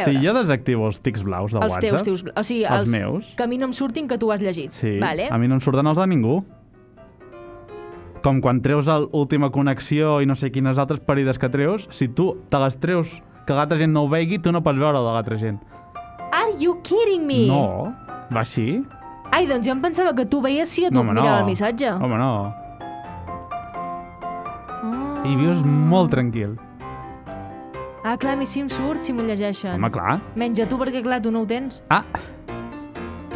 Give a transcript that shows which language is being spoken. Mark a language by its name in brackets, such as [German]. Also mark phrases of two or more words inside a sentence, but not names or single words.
[Catalan] Si jo desactivo els tics blaus de WhatsApp... Els teus, o sigui, els meus... Que a mi no em surtin que tu has llegit. Sí, vale. A mi no em surten els de ningú. Com quan treus l'última connexió i no sé quines altres parides que treus, si tu te les treus que l'altra gent no ho vegi, tu no pots veure de l'altra gent. [English] Are you kidding me? [Catalan] No, va així. Ai, doncs jo em pensava que tu veies si jo tu mirava el missatge. Home, no. I vius molt tranquil. Clar, a mi sí em surt si m'ho llegeixen. Home, clar. Menys a tu, perquè clar, tu no ho tens. Tu no,